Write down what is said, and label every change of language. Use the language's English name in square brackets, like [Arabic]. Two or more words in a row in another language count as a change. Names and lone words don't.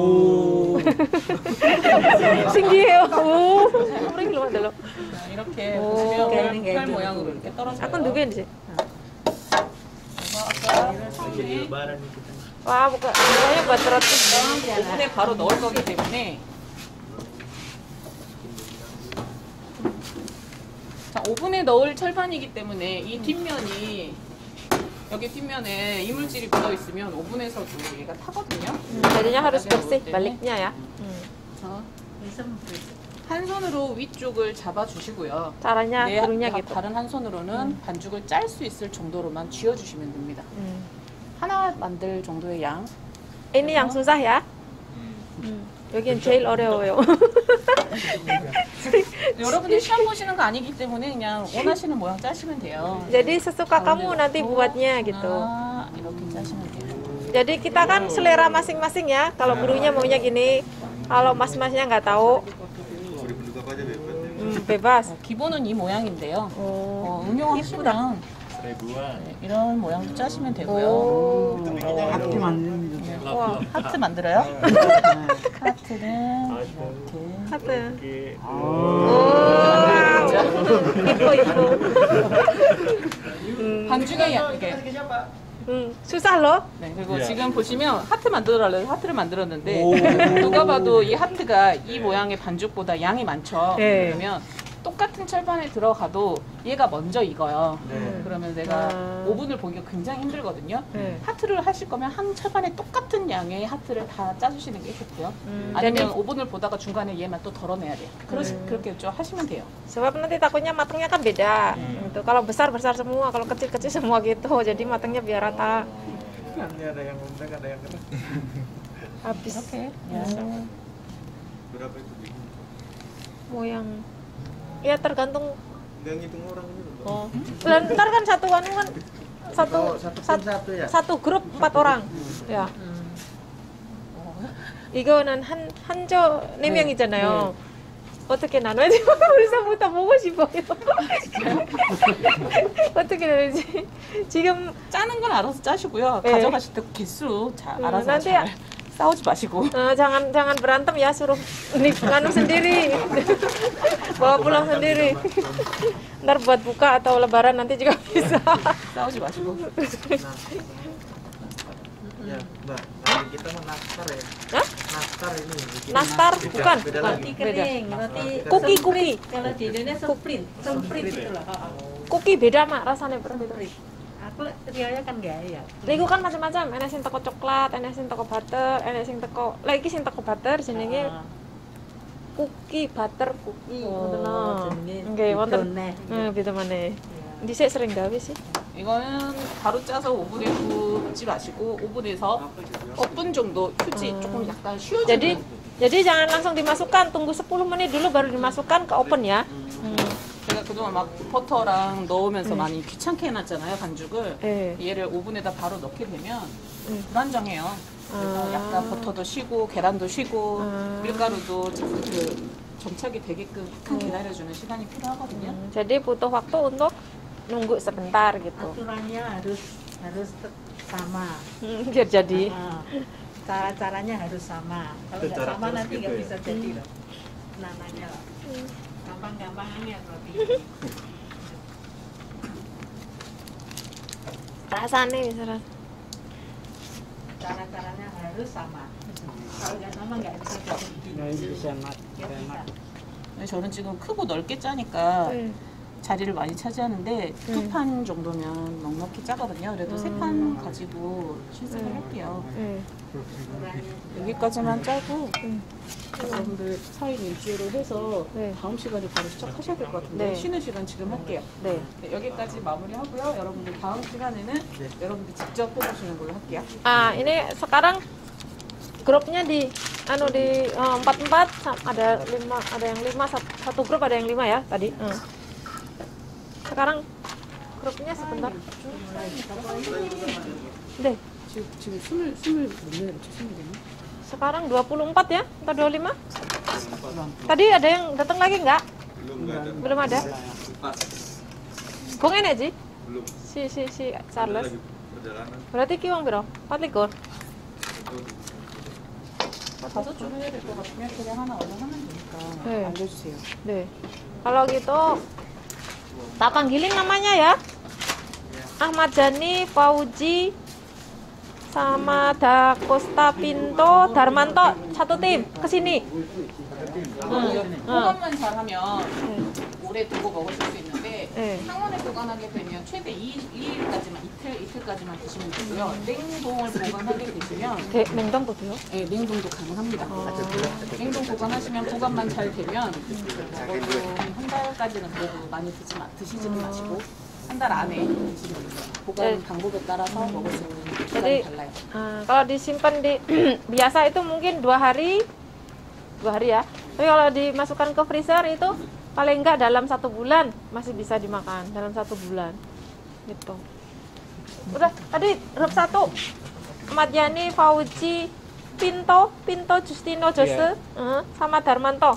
[Korean] 신기해요. 오, 우리 길로 만들어. 이렇게 오. 보시면 별 모양으로 이렇게 떨어져요. Aku 누구인지. 그래서 아까 처음에 [Indonesian] Lebaran nih kita. Wah, bukannya buat roti. [Korean] 오븐에 바로 넣을 거기 때문에 자, 오븐에 넣을 철판이기 때문에 이 뒷면이 여기 뒷면에 이물질이 묻어 있으면 오븐에서도 얘가 타거든요. [Indonesian] Jadinya harus bersih baliknya ya. [Korean] 그래서 한 손으로 위쪽을 잡아 주시고요. [Indonesian] Caranya gurunya gitu. [Korean] 다른 한 손으로는 반죽을 짤 수 있을 정도로만 쥐어 주시면 됩니다. 하나 만들 정도의 양. Ini yang susah ya. 여긴 제일 어려워요. 여러분들 시험 보시는 거 아니기 때문에 그냥 원하시는 모양 짜시면 돼요. [Indonesian] Jadi sesuka kamu nanti buatnya gitu. [Korean] 아, 이렇게 짜시면 돼요. [Indonesian] Jadi kita kan selera masing-masing ya. Kalau gurunya maunya gini, kalau mas-masnya nggak tahu, bebas. [Korean] 기본은 이 모양인데요. 응용하시면 네, 이런 모양도 짜시면 되고요. Hati 만드는 와, 하트 만들어요? 하트는 이렇게 하트. Oke. 이뻐. 반죽에 이렇게 [Indonesian] susah loh. [Korean] 네, 그리고 지금 보시면 하트 만들어달래요. 하트를 만들었는데 누가 봐도 이 하트가 이 모양의 반죽보다 양이 많죠. 네. 그러면 똑같은 철판에 들어가도 얘가 먼저 익어요. 그러면 내가 오븐을 보기가 굉장히 힘들거든요. 네. 하트를 하실 거면 한 철판에 똑같은 양의 하트를 다 짜주시는 게 좋고요. 아니면 오븐을 보다가 중간에 얘만 또 덜어내야 돼요. 그렇게 좀 하시면 돼요. [Indonesian] Sebab nanti takutnya matangnya kan beda. Gitu. Kalau besar semua, kalau kecil semua gitu. Jadi matangnya biar rata. Nanti ada yang undang, ada yang kena. Habis. [Korean] 이렇게. [Indonesian] Berapa itu? Moyang. Ya tergantung. Nggak ngitung orang ini loh. Oh. Dan ntar kan satuan kan satu ya? satu grup 4 orang. Ya. [Korean] 이거는 한조 4명이잖아요. 어떻게 나눠야 지 벌써부터 보고 싶어요. 어떻게 나누지? 지금 짜는 건 알아서 짜시고요. 네. 가져가실 때 개수 알아서 [Indonesian] nanti [Korean] 잘 싸우지 마시고. [Indonesian] jangan berantem ya, suruh nganu sendiri. Bawa pulang sendiri. Ntar buat buka atau lebaran nanti juga bisa. [Korean] 싸우지 마시고. [Indonesian] Ya, Mbak. Nanti kita mau nastar ya. Hah? Nastar ini. bikin Nastar beda, bukan. Beda Bukan. lagi. Beda. roti Kuki. kalau di Indonesia sprint itu lah. Kuki beda mak rasanya berbeda. Aku riyonya kan gak ya. [Javanese] Iku kan macam-macam, enak sing teko coklat, enak sing teko butter, enak sing teko lagi sing teko butter jenenge kuki butter kuki ngoten lho. Nggih wonten. Beda maneh. Dhisik sering gawe sih. [Korean] 이거는 바로 짜서 오븐에 굽지 마시고 오븐에서 5분 정도 휴지 조금 약간 쉬어주는. [Indonesian] Jadi jangan langsung dimasukkan, tunggu 10 menit dulu baru dimasukkan ke oven ya. [Korean] 제가 그동안 막 버터랑 넣으면서 많이 귀찮게 해놨잖아요 반죽을. 네. 얘를 오븐에다 바로 넣게 되면 불안정해요. 그래서 약간 버터도 쉬고 계란도 쉬고 밀가루도 그 정착이 되게끔 약간 기다려주는 시간이 필요하거든요. [Indonesian] Jadi butuh waktu untuk nunggu sebentar gitu. Aturannya harus sama. Biar jadi. Cara-caranya harus sama. Kalau nggak sama nanti nggak bisa jadi loh. Namanya gampang-gampangannya roti. Rasanya bisa. Cara-caranya harus sama. Kalau nggak sama nggak bisa jadi. [Korean] 근데 저는 지금 크고 넓게 짜니까 자리를 많이 차지하는데 두 판 정도면 넉넉히 짜거든요. 그래도 세 판 가지고 실습을 할게요. 여기까지만 짜고 여러분들 4일 일주일을 해서 다음 시간에 바로 시작하셔야 될 것 같은데 쉬는 시간 지금 할게요. 네. 여기까지 마무리하고요. 여러분들 다음 시간에는 여러분들 직접 해보시는 걸로 할게요. [Indonesian] Ah, ini sekarang grupnya di di 4-4 ada 5, ada yang 5, satu grup ada yang 5 ya tadi. Sekarang grupnya sebentar. [Korean] 네. 지금 20몇 명 되나? [Indonesian] Sekarang 24 ya atau 25? Tadi ada yang datang lagi nggak? Belum ada. Kung ini Ji? Belum. Si Charles. Lagi perjalanan. Berarti kiwang bro? 4 [Korean] 5줄 해야 될 것 같으면 그냥 하나 얼른 하면 되니까 네. 알려주세요. 네. [Indonesian] Kalau gitu tak panggilin namanya ya. Ahmad Jani, Fauji, sama Da Costa Pinto, Darmanto satu tim ke sini. [Korean] 보관만 잘하면 오래 두고 먹을 수 있는데 네. 상온에 보관하게 되면 최대 2일까지만 이틀까지만 드시면 되고요. 냉동을 보관하게 되시면 냉동도 돼요? 네, 냉동도 가능합니다. 냉동 보관하시면 보관만 잘 되면 적어도 한 달까지는 그래도 많이 드시지는 마시고 한 달 안에 드시면 돼요. 보관 방법에 따라서 먹을 수 있는 [Indonesian] Jadi [Korean] 기간이 달라요. [Indonesian] kalau disimpan di biasa itu mungkin 2 hari ya. Tapi kalau dimasukkan ke freezer itu paling enggak dalam 1 bulan masih bisa dimakan dalam 1 bulan gitu. Udah tadi grup 1 Ahmad Yani, Fauji, Pinto, Justino, Jose, sama Darmanto.